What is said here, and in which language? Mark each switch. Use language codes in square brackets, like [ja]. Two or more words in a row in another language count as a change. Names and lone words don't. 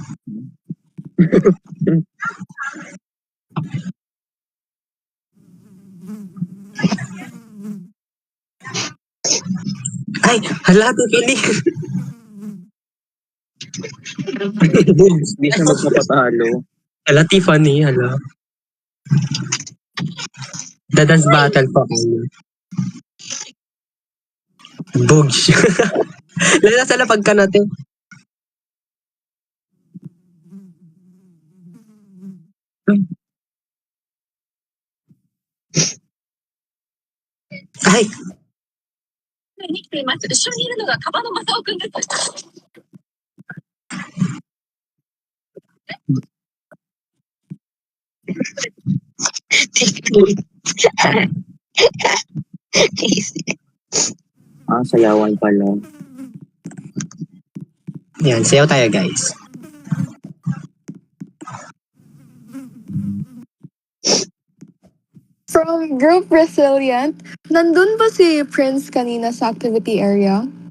[tl] Ay, hala, pipili. Hindi siya magpapatalo. Hala, Tiffany, hala. The [en] dance battle [tl] pa kayo. Bugs. Lala sa lapag ka natin. Ay, [ja] に来ています。後ろにいるのがカバの正雄くんです。 [tl] Sayawan pala. Yan, sayaw tayo guys. From Group Resilient, nandun ba si Prince kanina sa [en] activity area?